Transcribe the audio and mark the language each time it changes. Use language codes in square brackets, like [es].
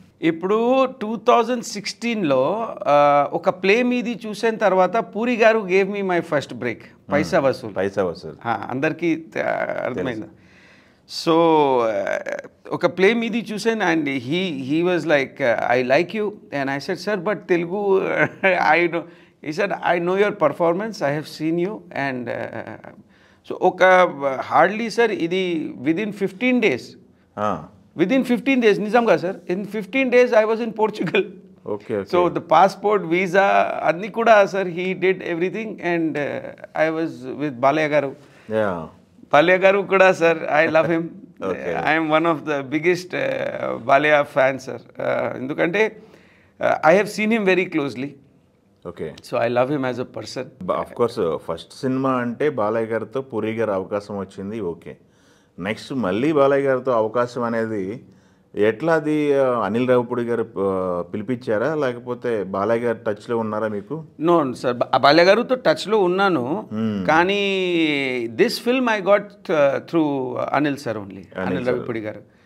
[te] ఇప్పుడు 2016లో ఒక ప్లే మీది చూసిన తర్వాత పూరి గారు [en] gave me my first break, [te] పైసా వసూల్. అందరికీ అర్థమైంది. [en] so [te] ఒక ప్లే మీది చూసాను [en] And he was like, I like you and I said sir but Telugu I know. He said, I know your performance, I have seen you. And so, hardly, sir, within 15 days. Within 15 days, Nizamga, sir. In 15 days, I was in Portugal. Okay. So, the passport, visa, [te] adni kuda, [en] sir, he did everything. And I was with Balaya Garu. Yeah. Balaya Garu kuda, sir, I love him. I am one of the biggest Balaya fans, sir. Endukante, I have seen him very closely. Okay. So I love him as a person. Of course [te] first cinema అంటే బాలయ్య గారితో పూరి గారు అవకాశం వచ్చింది, okay. Next మళ్ళీ బాలయ్య గారితో అవకాశం అనేది ఎట్లా, అది అనిల్ రావిపూడి గారు పిలిపించారా లేకపోతే బాలయ్య గారు టచ్లో ఉన్నారా మీకు? [en] no sir, [te] బాలయ్య గారితో టచ్లో ఉన్నాను, కానీ [en] This film I got through Anil sir only, Anil Ravipudi గారు.